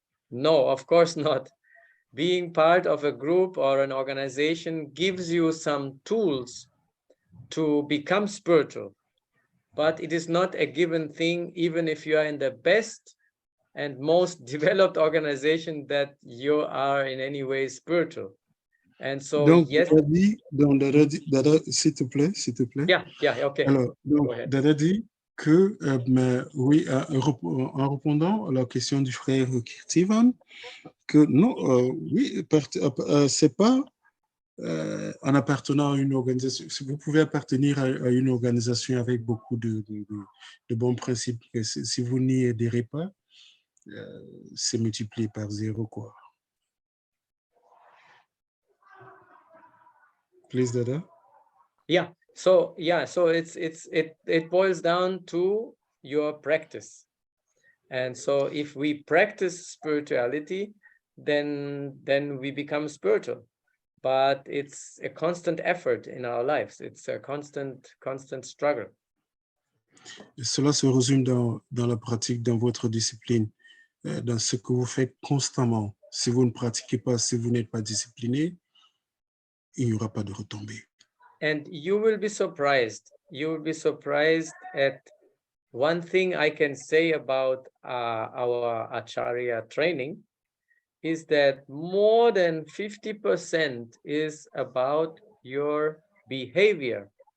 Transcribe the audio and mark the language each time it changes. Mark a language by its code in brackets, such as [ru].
[en] No, of course not. Being part of a group or an organization gives you some tools to become spiritual, but it is not a given thing, even if you are in the best and most developed organization, that you are in any way spiritual. And so, [fr] donc, [en] yes. [fr] Dada, s'il te plaît. [en] Yeah, okay. [fr] Alors, donc, Dada dit que, oui, en répondant à la question du frère Kirtivan, que non, oui, c'est pas en appartenant à une organisation. Vous pouvez appartenir à une organisation avec beaucoup de bons principes. Si vous n'y adhérez pas, c'est multiplié par 0, quoi. [en] Please, Dada. Yeah. So it boils down to your practice. And so if we practice spirituality, then we become spiritual. But it's a constant effort in our lives. It's a constant struggle. [fr] Et cela se résume dans la pratique, dans votre discipline, dans ce que vous faites constamment. Si vous ne pratiquez pas, si vous n'êtes pas discipliné, il n'y aura pas de retombées. [en] And you will be surprised. You will be surprised at one thing I can say about our Acharya training is that more than 50% is about your behavior.